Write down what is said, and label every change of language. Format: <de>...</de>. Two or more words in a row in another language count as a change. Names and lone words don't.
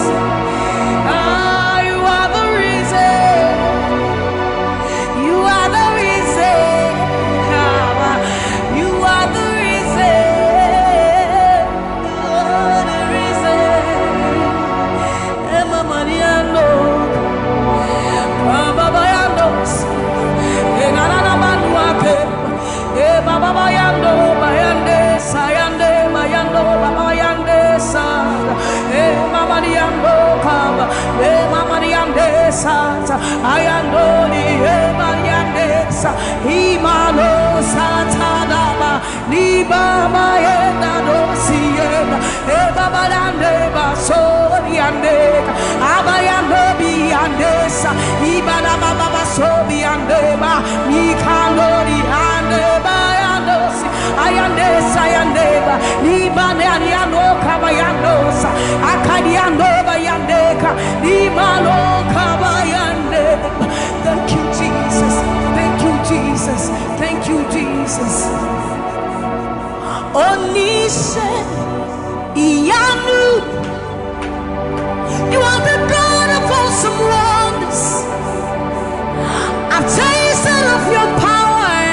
<en>You are the reason. You are the reason. You are the reason. You are the reason. Emma Mariano, Baba Bayandos, Enana Manuake, Baba Bayando, Bayande, Sayande, Mayando, Baba Bayande, Sa, Mama Diando, Kaba, Mama Diande, Sa, Ayando, Mariande, Sa, Imano, Satadaba, Niba, Mayenda, Dosienda, Baba Dande, Basoriande, Abayando, Biandesa, Ibana Baba Sobiandeba, Mikandori, Andeba, Ayandesa, Ayandeba, Nibane, Aniano, Kabayandosa, Akadiando, Bayandeka, Nimano, Kabayandeba. Thank you, Jesus. Thank you, Jesus. Thank you, Jesus.</en> <yo>Onise, Iyanu,</yo> <en>you are the God of awesome wonders. I've tasted of your power.</en>